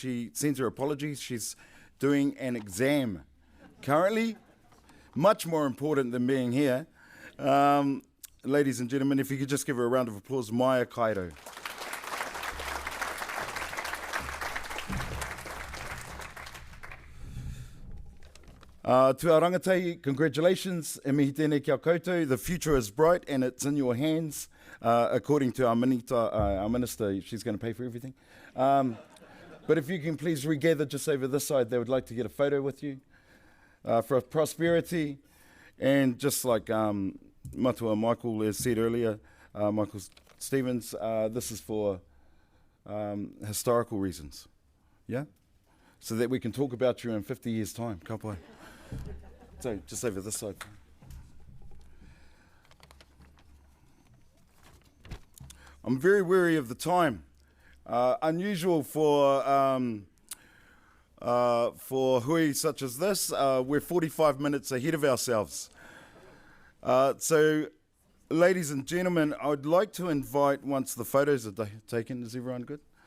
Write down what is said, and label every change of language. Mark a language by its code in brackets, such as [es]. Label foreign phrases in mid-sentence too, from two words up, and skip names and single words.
[en] She sends her apologies. She's doing an exam currently, much more important than being here. Ladies and gentlemen, if you could just give her a round of applause, Maya Kairo. To our rangatahi, congratulations, [mi] e mihi tēnei kia koutou. [en] The future is bright and it's in your hands, according to our minister. She's going to pay for everything. But if you can please regather just over this side, they would like to get a photo with you for prosperity. And just like Matua Michael has said earlier, Michael Stevens, this is for historical reasons, yeah? So that we can talk about you in 50 years' time. [mi] Ka pai. [en] So, just over this side. I'm very wary of the time. Unusual for hui such as this. We're 45 minutes ahead of ourselves. So, ladies and gentlemen, I would like to invite, once the photos are taken, is everyone good?